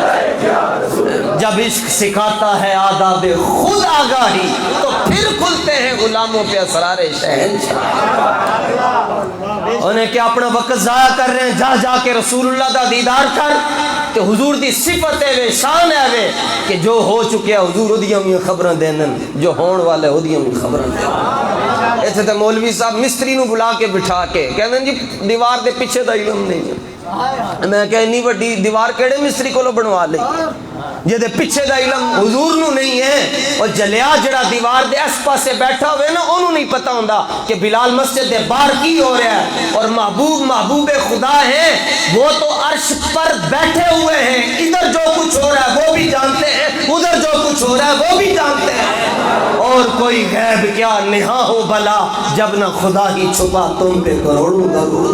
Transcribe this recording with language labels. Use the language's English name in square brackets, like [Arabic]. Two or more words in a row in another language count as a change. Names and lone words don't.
[Urdu] جب عشق سکھاتا ہے آداب خود آگاہی تو پھر کھلتے ہیں غلاموں پہ اسرار شہنشاہ۔ انہیں کیا اپنا وقت ضائع کر رہے ہیں، [Punjabi] جا جا کے رسول اللہ دا دیدار کر، کہ حضور دی صفت ہے وے شان ہے وے کہ جو ہو چکے ہیں حضور اودیاں بھی خبراں دینن، جو ہون والے اودیاں بھی خبراں دینن۔ ایتھے تے مولوی صاحب مستری نو بلا کے بٹھا کے کہندے جی دیوار دے پیچھے دا علم نہیں ہے، میں کہ اتنی بڑی دیوار کیڑے مستری کو بنوا لئی جے دے پیچھے دا علم حضور نو نہیں ہے، اور جلیا جڑا دیوار دے اس پاسے بیٹھا ہوئے نا انہوں نہیں پتا ہوندا کہ بلال مسجد دے باہر کی ہو رہا ہے، [Urdu] اور محبوب خدا ہے وہ تو عرش پر بیٹھے ہوئے ہیں، ادھر جو کچھ ہو رہا ہے وہ بھی جانتے ہیں، ادھر جو کچھ ہو رہا ہے وہ بھی جانتے ہیں، اور کوئی غیب کیا نہا ہو بلا جب نہ خدا ہی چھپا تم پہ کروڑوں درود۔